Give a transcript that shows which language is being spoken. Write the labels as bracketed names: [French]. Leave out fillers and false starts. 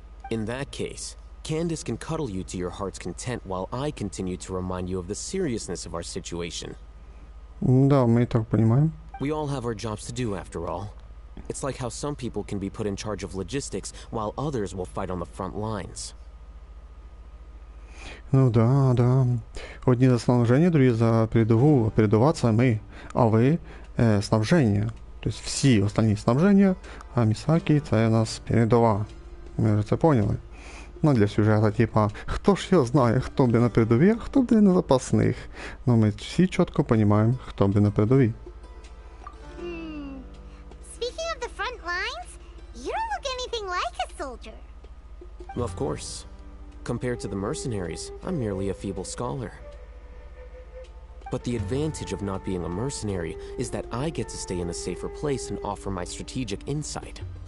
[English] In that case, Candace can cuddle you to your heart's content while I continue to remind you of the seriousness of our situation. [Ukrainian] Да, ми і так розуміємо. [English] We all have our jobs to do, after all. It's like how some people can be put in charge of logistics while others will fight on the front lines. [Ukrainian] Ну да, да. Одні за снабження, другі за передову. Передова це ми, а ви снабження. Тобто всі останні снабження, а Місакі це у нас передова. Ми вже це поняли. Ну для сюжету, типа, хто ж його знає, хто буде на передовій, а хто буде на запасних. Ну ми всі чітко розуміємо, хто буде на передовій. [English] Speaking of the front lines, you don't look anything like a soldier. Of course. Compared to the mercenaries, I'm merely a feeble scholar. But the advantage of not being a mercenary is that I get to stay in a safer place and offer my strategic insight.